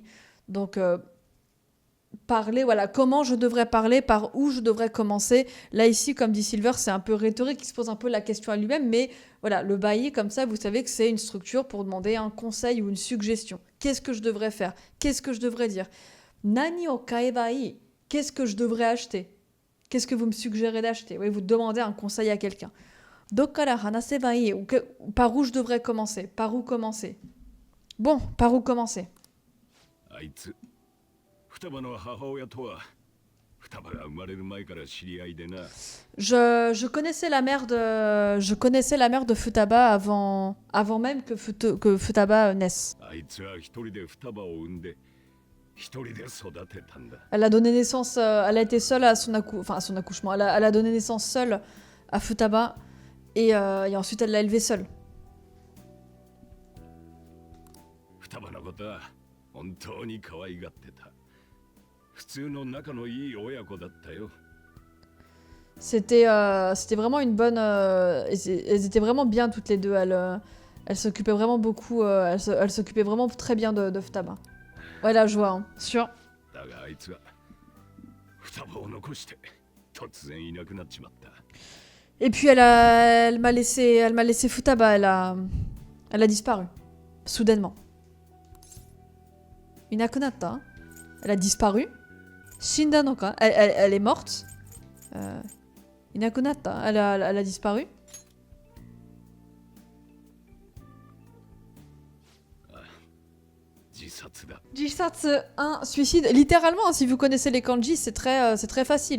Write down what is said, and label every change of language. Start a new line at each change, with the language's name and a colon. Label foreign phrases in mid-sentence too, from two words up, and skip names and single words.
French: Donc, parler, voilà, comment je devrais parler, par où je devrais commencer. Là, ici, comme dit Silver, c'est un peu rhétorique, il se pose un peu la question à lui-même, mais voilà, le bai, comme ça, vous savez que c'est une structure pour demander un conseil ou une suggestion. Qu'est-ce que je devrais faire? Qu'est-ce que je devrais dire?
Japanese: 何を買えばいい?
French: Qu'est-ce que je devrais acheter? Qu'est-ce que vous me suggérez d'acheter? Oui, vous demandez un conseil à quelqu'un.
Japanese: どっから話せばいい,
French: par où je devrais commencer? Par où commencer? Bon, par où commencer?
Japanese: あいつ、双葉の母親とは双葉が生まれる前から知り合いでな。
French: Je connaissais la mère de Futaba avant même que Futaba naisse.
Japanese: あいつは一人で双葉を産んで一人で育てたんだ。
French: Elle a donné naissance, elle a été seule à son, à son accouchement. Elle a donné naissance seule à Futaba et ensuite elle l'a élevé seule.
Japanese: 双葉のことは本当に可愛がってた。普通の仲のいい親子だったよ。
French: C'était vraiment une bonne... elles étaient vraiment bien toutes les deux. Elles s'occupaient vraiment beaucoup. Elles s'occupaient vraiment très bien de Futaba. Ouais, la joie, hein. Sûr.
Japanese: だがあいつは双葉を残して突然いなくなっちまった。
French: Et puis elle m'a laissé Futaba. Elle a disparu. Soudainement. Inakunata. Hein. Elle a disparu.
Japanese: 死んだのか.
French: Elle est morte. Inakunata. Elle a disparu. Jisatsu 1, suicide. Littéralement, hein, si vous connaissez les kanji, c'est très facile.